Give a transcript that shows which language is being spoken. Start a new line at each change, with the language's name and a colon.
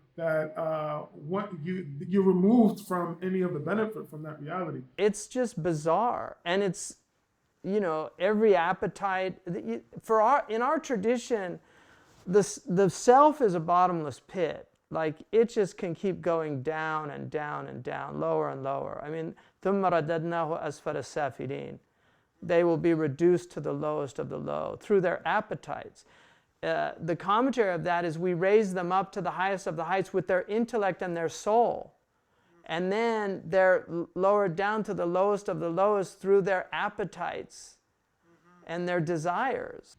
English: That you're removed from any of the benefit from that reality. It's just bizarre, and it's, you know, every appetite in our tradition, the self is a bottomless pit, like it just can keep going down and down and down, lower and lower. I mean,
Arabic: ثُمَّ رَدَدْنَاهُ أَسْفَلَ السَّافِلِينَ.
English: They will be reduced to the lowest of the low through their appetites. The commentary of that is we raise them up to the highest of the heights with their intellect and their soul. And then they're lowered down to the lowest of the lowest through their appetites and their desires.